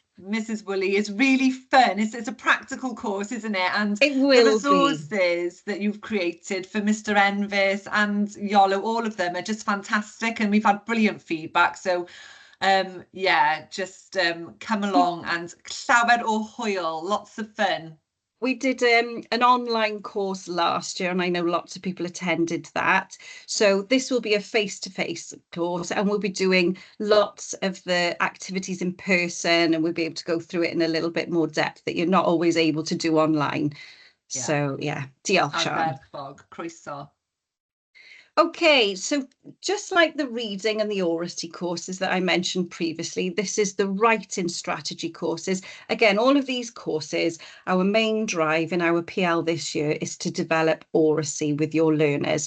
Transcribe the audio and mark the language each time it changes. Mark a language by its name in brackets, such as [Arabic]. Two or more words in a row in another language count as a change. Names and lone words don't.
[English] Mrs. Woolley, is really fun. It's a practical course, isn't it? And it will the resources that you've created for Mr. Enfys and YOLO, all of them are just fantastic, and we've had brilliant feedback. So yeah, just come along and [Welsh] llawer o hwyl, [English] lots of fun. We did an online course last year, and I know lots of people attended that. So this will be a face-to-face course, and we'll be doing lots of the activities in person, and we'll be able to go through it in a little bit more depth that you're not always able to do online. So yeah, [Welsh] diolch Sian. Ardderchog, croeso. [English] Okay, so just like the reading and the oracy courses that I mentioned previously, this is the writing strategy courses. Again, all of these courses, our main drive in our PL this year is to develop oracy with your learners.